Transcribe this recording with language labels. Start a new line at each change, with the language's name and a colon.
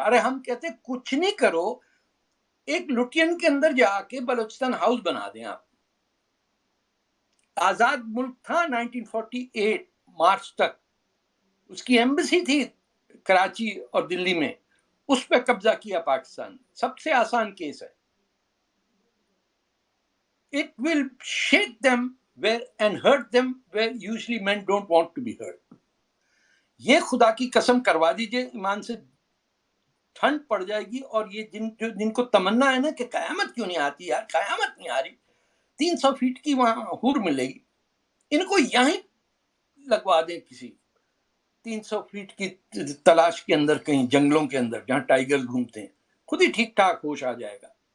Urdu: ارے ہم کہتے کچھ نہیں کرو، ایک لٹین کے اندر جا کے بلوچستان ہاؤس بنا دیں. آپ آزاد ملک تھا 1948 مارچ تک، اس کی ایمبیسی تھی کراچی اور دلی میں، اس پہ قبضہ کیا پاکستان. سب سے آسان کیس ہے.
English: It will shake them and hurt them where usually men don't want to be hurt.
Urdu: یہ خدا کی قسم کروا دیجئے، ایمان سے ٹھنڈ پڑ جائے گی. اور یہ جن کو تمنا ہے نا کہ قیامت کیوں نہیں آتی یار، قیامت نہیں آ رہی، 300 فیٹ کی وہاں حور ملے گی، ان کو یہیں لگوا دیں کسی 300 فیٹ کی تلاش کے اندر، کہیں جنگلوں کے اندر جہاں ٹائیگر گھومتے ہیں، خود ہی ٹھیک ٹھاک ہوش آ جائے گا.